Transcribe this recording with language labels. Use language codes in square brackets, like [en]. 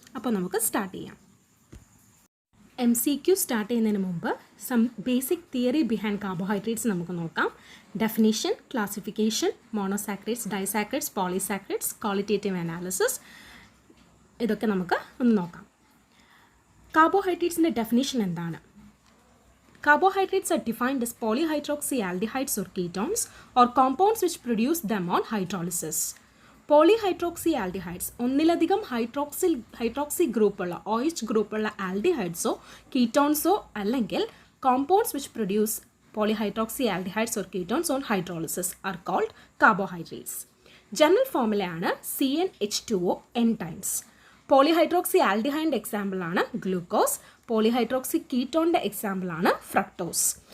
[ml] അപ്പോൾ നമുക്ക് സ്റ്റാർട്ട് ചെയ്യാം. MCQ സ്റ്റാർട്ട് ചെയ്യുന്നതിന് മുമ്പ് [en] basic theory behind carbohydrates [ml] നമുക്ക് നോക്കാം. Definition, classification, monosaccharides, disaccharides, polysaccharides, qualitative analysis, ഇതൊക്കെ നമുക്ക് ഒന്ന് നോക്കാം. കാർബോഹൈഡ്രേറ്റ്സിൻ്റെ ഡെഫിനിഷൻ എന്താണ്? [en] Carbohydrates are defined as polyhydroxyaldehydes or ketones or compounds which produce them on hydrolysis. Polyhydroxyaldehydes [ml] ഒന്നിലധികം ഹൈഡ്രോക്സി ഗ്രൂപ്പുള്ള OH ഗ്രൂപ്പുള്ള ആൽഡിഹൈഡ്സോ കീറ്റോൺസോ അല്ലെങ്കിൽ [en] compounds which produce polyhydroxyaldehydes or ketones on hydrolysis are called carbohydrates. [ml] General ഫോർമുലയാണ് CnH2O n times. Polyhydroxy ആൽഡിഹൈഡിൻ്റെ എക്സാമ്പിളാണ് glucose. Polyhydroxy കീറ്റോണിൻ്റെ എക്സാമ്പിളാണ് fructose.